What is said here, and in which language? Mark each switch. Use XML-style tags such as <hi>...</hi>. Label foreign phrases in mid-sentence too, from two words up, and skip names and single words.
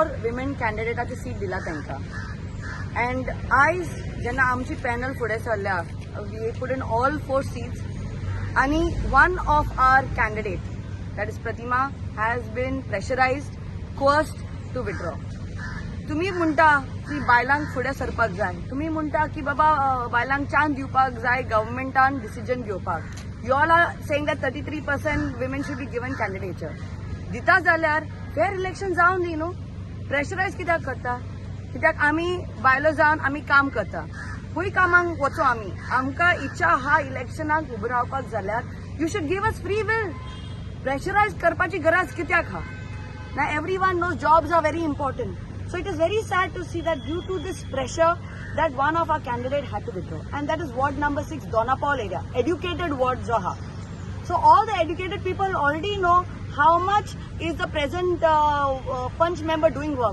<kok>विमेन कॅन्डिडेटाची सीट दिला तांकां. अँड आयज जेन्ना आमची पॅनल फुडें सरल्या,</kok> <en>We put in all 4 seats, आणि one of our candidate, that is प्रतिमा, has been pressurized, coerced to withdraw.</en> <kok>तुम्ही म्हणटा की बायलांक फुडें सरपाक जाय, तुम्ही म्हणटा की बाबा बायलांक चान्स दिवपाक जाय गव्हर्मेंटान डिसिजन घेवपाक.</kok> <en>You all are saying that 33% women should be given candidature.</en> <kok>दिता जाल्यार</kok> <en>fair election</en> <kok>जावन दी न्हू. प्रेशरायज कित्याक करता? कित्याक आमी बायलो जावन आमी काम करता, खूंय कामांक वचो आमी, आमकां इच्छा आहा इलेक्शनाक उबो रावपाक जाल्यार</kok> <en>you should give us free will.</en> <kok>प्रेशरायज करपाची गरज कित्याक आहा?</kok> <en>no everyone knows jobs are very important. So it is very sad to see that due to this pressure that one of our candidate had to withdraw, and that is ward number 6, Donapal area, educated ward Zaha. So all the educated people already know how much is the present punch member doing work.</en>